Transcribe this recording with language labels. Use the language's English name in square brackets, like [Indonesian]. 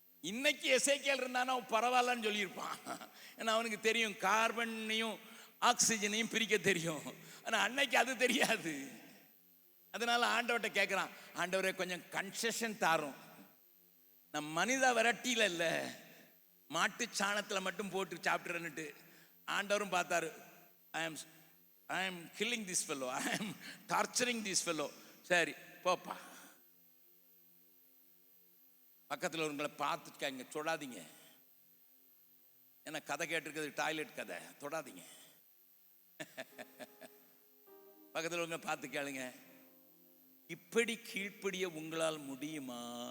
[Tamil] இன்னைக்கு எசேக்கியேல் இருந்தானா பரவாயில்லன்னு சொல்லியிருப்பான். ஏன்னா அவனுக்கு தெரியும் கார்பனையும் ஆக்சிஜனையும் பிரிக்க தெரியும். ஆனா அன்னைக்கு அது தெரியாது. அதனால ஆண்டவர்கிட்ட கேட்கிறான், ஆண்டவரே கொஞ்சம் கன்செஷன் தாரும். நான் மனித விரட்டியில இல்ல, மாட்டு சாணத்துல மட்டும் போட்டு சாப்பிட்டுறேன்னுட்டு. ஆண்டவரும் பார்த்தாரு, [English] I am killing this fellow, I am torturing this fellow. [Tamil] சரி போப்பா. பக்கத்தில் உங்களை பார்த்துக்காங்க, தொடாதீங்க. ஏன்னா கதை கேட்டிருக்கிறது டாய்லெட் கதை, தொடாதீங்க. பக்கத்தில் உங்களை பார்த்து கேளுங்க, இப்படி கீழ்ப்படிய உங்களால் முடியுமா?